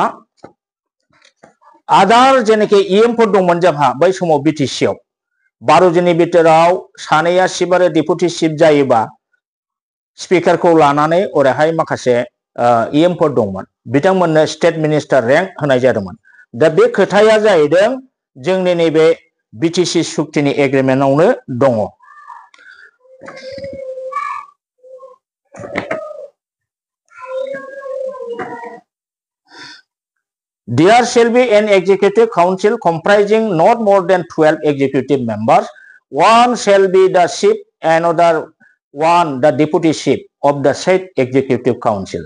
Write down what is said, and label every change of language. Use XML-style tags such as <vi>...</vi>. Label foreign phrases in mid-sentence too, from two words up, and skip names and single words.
<brx>आदार जेनाखि इएमफोर दंमोन जोंहा बै समाव बिटिसिआव 12 जननि बिथोराव सानैया चिफ आरो डेपुटि चिफ जायोबा स्पिकारखौ लानानै ओरैहाय माखासे इएमफोर दंमोन बिथांमोननो स्टेट मिनिस्टार रेंक होनाय जादोंमोन दा बे खोथाया जाहैदों जोंनि नैबे बिटिसि सुक्तिनि एग्रिमेन्टआवनो दङ</brx> <en>There shall be an executive council comprising not more than 12 executive members. One shall be the chief, another one the deputy chief of the said executive council.</en>